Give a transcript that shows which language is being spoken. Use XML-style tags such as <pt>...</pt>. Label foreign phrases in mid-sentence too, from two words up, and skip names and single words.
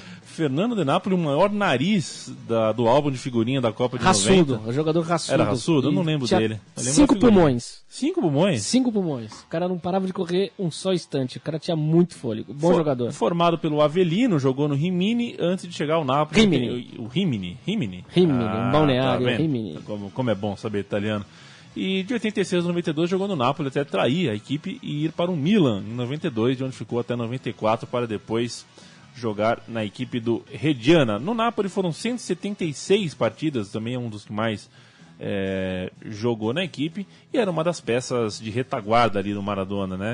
<pt>Fernando De Napoli, o maior nariz do álbum de figurinha da Copa de raçudo, 90. O jogador raçudo. Era raçudo? Eu não lembro dele. 5 pulmões. 5 pulmões? 5 pulmões. O cara não parava de correr um só instante. O cara tinha muito fôlego. Bom jogador. Formado pelo Avelino, jogou no Rimini antes de chegar ao Napoli. Rimini. Rimini, um balneário. Tá Rimini. Como é bom saber italiano. E de 86 a 92 jogou no Napoli até trair a equipe e ir para o Milan em 92, de onde ficou até 94 para depois jogar na equipe do Reggiana. No Napoli foram 176 partidas, também é um dos que mais jogou na equipe, e era uma das peças de retaguarda ali do Maradona, né?</pt>